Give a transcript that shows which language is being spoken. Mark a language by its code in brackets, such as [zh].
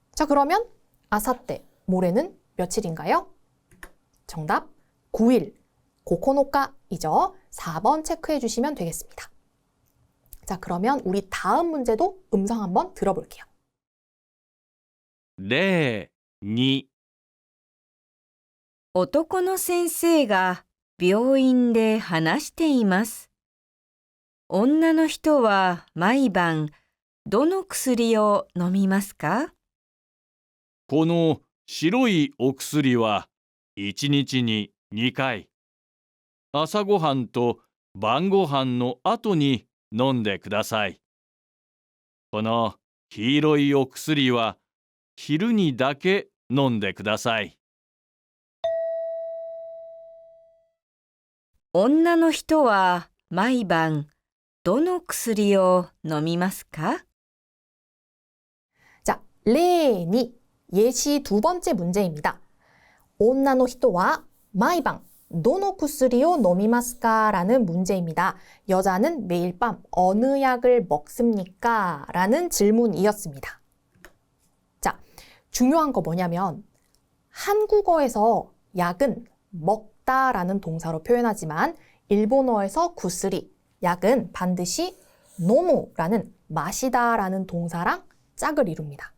[ko] 자, 그러면 아사떼, 모레는 며칠인가요? 정답 9일, 고코노카이죠. 4번 체크해 주시면 되겠습니다. 자, 그러면 우리 다음 문제도 음성 한번 들어볼게요. [ja] 例2、男の先生が病院で話しています。女の人は毎晩どの薬を飲みますか？この白いお薬は1日に2回。朝ごはんと晩ごはんの後に飲んでください。この黄色いお薬は昼にだけ飲んでください。女の人は毎晩どの薬を飲みますか？ [ko] 자, 레니 예시 두 번째 문제입니다. [ja] 온나노 히토와 마이방 도노 쿠스리오 노미마스까? [ko] 라는 문제입니다. 여자는 매일 밤 어느 약을 먹습니까? 라는 질문이었습니다. 자, 중요한 거 뭐냐면 한국어에서 약은 먹다 라는 동사로 표현하지만 일본어에서 구스리, 약은 반드시 노무라는 마시다 라는 동사랑 짝을 이룹니다.